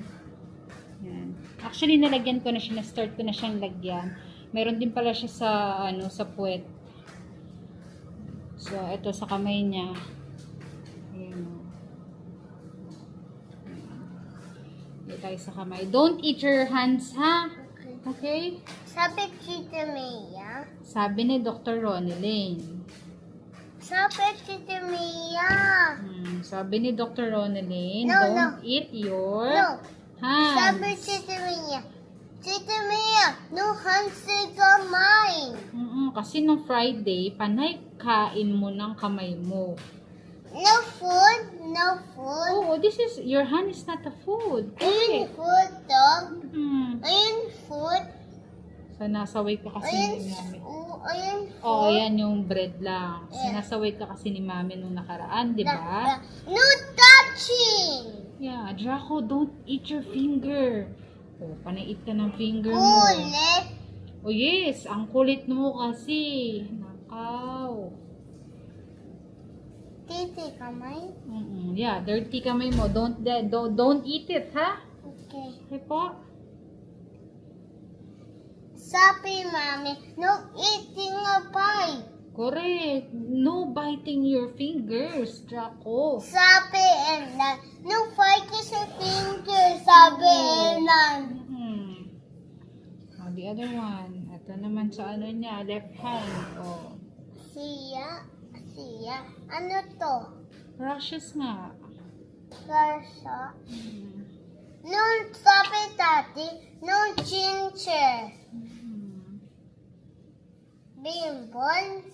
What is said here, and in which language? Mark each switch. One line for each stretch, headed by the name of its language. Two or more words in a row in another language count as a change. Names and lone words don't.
Filipino: Yan. Actually, nalagyan ko na siya, na-start ko na siyang lagyan. Meron din pala siya sa puwet. So, ito sa kamay niya. Ayan o. Dito tayo sa kamay.
English: Don't eat your hands,
Filipino: ha? Okay? Sabi Tita Mia. Sabi ni Dr. Ronnie Lane. Sabi Tita Mia. Sabi ni Dr. Ronnie Lane,
English: No, don't eat your hands.
Filipino: Sabi
English: hands.
Filipino: Tita Mia. Tita Mia,
English: no hands
Filipino: sa kamay. Kasi nung Friday, panay kain mo ng kamay mo.
English: No food, no food. Oh, your hand is not a food. Ayun food, dog. Ayun food.
Filipino: So, nasaway ka kasi ni Mami. Ayun food. Oh, yan
English: yung bread lang.
Filipino: Sinasaway ka kasi ni Mami nung nakaraan, di ba?
English: No touching. Yeah, Draco, don't eat your finger.
Filipino: Oh, panay-eat ka ng finger mo. Ulit. Oh, yes. Ang kulit mo kasi. Nakaw. Titi kamay.
English: Yeah, dirty kamay mo. Don't eat it,
Filipino: ha? Okay. Okay po? Sabi Mami,
English: no eating a pie. Correct. No biting your fingers, Draco.
Filipino: Sabi Enan,
English: no fight sa finger.
Filipino: Sabi Enan.
English: the other one.
Filipino: Ito naman sa ano niya,
English: left hand.
Filipino: Oh. Siya. Ano to? Rashes nga. Garsa. Mm. Nung sabi dati, nung ginger.
English: Pimples.